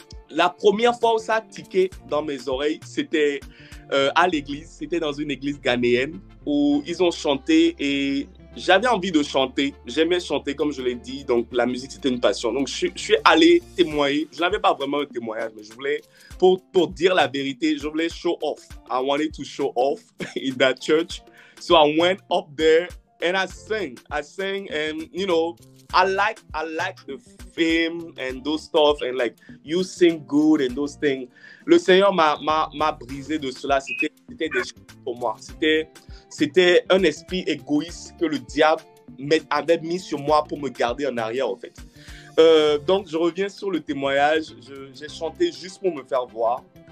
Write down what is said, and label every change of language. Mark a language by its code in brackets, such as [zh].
[fr] La première fois où ça a tiqué dans mes oreilles, c'était à l'église. C'était dans une église ghanéenne où ils ont chanté et j'avais envie de chanter. J'aimais chanter, comme je l'ai dit. Donc, la musique, c'était une passion. Donc, je suis allé témoigner. Je n'avais pas vraiment un témoignage, mais je voulais, pour dire la vérité, je voulais [en] show off. I wanted to show off in that church. So, I went up there and I sang. And, you know, I like the fame and those stuff and like you sing good and those things. [fr] Le Seigneur m'a brisé de cela. C'était des choses pour moi. C'était un esprit égoïste que le diable avait mis sur moi pour me garder en arrière, en fait. Donc, je reviens sur le témoignage. J'ai chanté juste pour me faire voir.